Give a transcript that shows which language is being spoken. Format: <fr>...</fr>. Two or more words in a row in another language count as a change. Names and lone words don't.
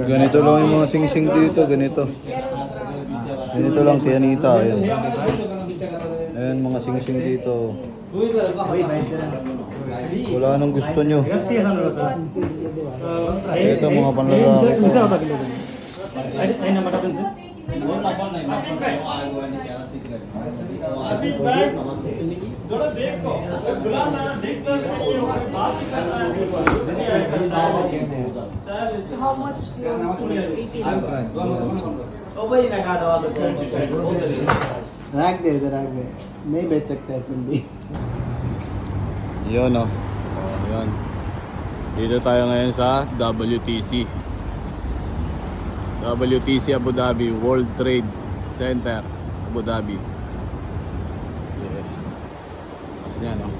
<tl>Ganito lang yung mga sing-sing dito, ganito. Ganito lang kay Anita, ayan. Ayan mga sing-sing dito. Wala nang gusto nyo. Ito mga panlalaki ko.</tl> <en>How much</en> <hi>रख दे नहीं बेच सकते तुम भी</hi> <tl>Yun oh. Oh, yun. Dito tayo ngayon sa WTC. WTC Abu Dhabi World Trade Center Abu Dhabi. Yeah. Tapos yan oh.</tl>